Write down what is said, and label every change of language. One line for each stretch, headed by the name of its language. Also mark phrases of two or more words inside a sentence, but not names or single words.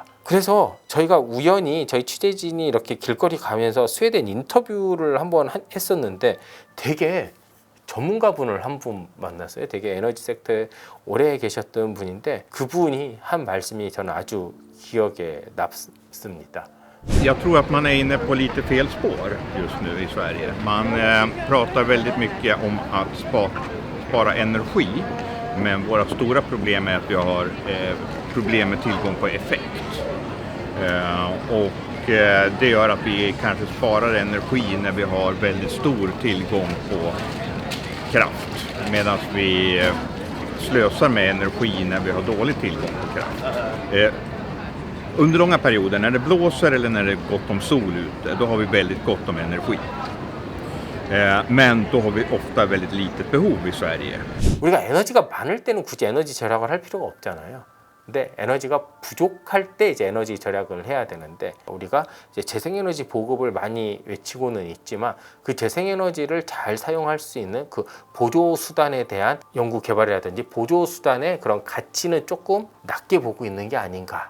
Korean: 그래서 저희가 우연히 저희 취재진이 이렇게 길거리 가면서 스웨덴 인터뷰를 한번 했었는데, 되게 전문가분을 한 분 만났어요. 되게 에너지 섹터에 오래 계셨던 분인데, 그분이 한 말씀이 저는 아주 기억에 남습니다.
Swedish: Jag tror att man är inne på lite fel spår just nu i Sverige. Man pratar väldigt mycket om att spara energi, men våra stora problem är att vi har problem med tillgång på effekt. Det gör att vi kanske sparar energi när vi har väldigt stor tillgång på kraft, medan vi slösar med energi när vi har dålig tillgång på kraft. Under långa perioder, när det blåser eller när det är gott om sol ute, då har vi väldigt gott om energi. Men då har vi ofta väldigt litet behov i Sverige.
Korean: 우리가 에너지가 많을 때는 굳이 에너지 절약을 할 필요가 없잖아요. 근데 에너지가 부족할 때 이제 에너지 절약을 해야 되는데, 우리가 이제 재생에너지 보급을 많이 외치고는 있지만 그 재생에너지를 잘 사용할 수 있는 그 보조 수단에 대한 연구 개발이라든지 보조 수단의 그런 가치는 조금 낮게 보고 있는 게 아닌가.